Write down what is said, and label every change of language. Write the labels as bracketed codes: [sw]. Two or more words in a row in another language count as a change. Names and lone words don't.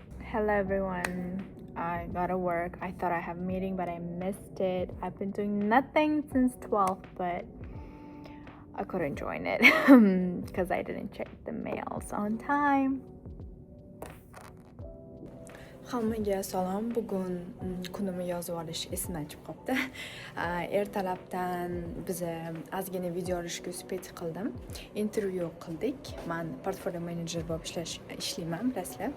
[en] Hello everyone. I gotta work. I thought I have a meeting, but I missed it. I've been doing nothing since 12, but I couldn't join it because I didn't check the mails on time. [uz] Hammaga salom. Bugun kunimni yozib olish esimdan chiqib qopti. Ertalabdan biz ozgina video olishga uspet qildim. Intervyu qildik. Men portfolio menejer bo'lib ishlayman, bilasizlar.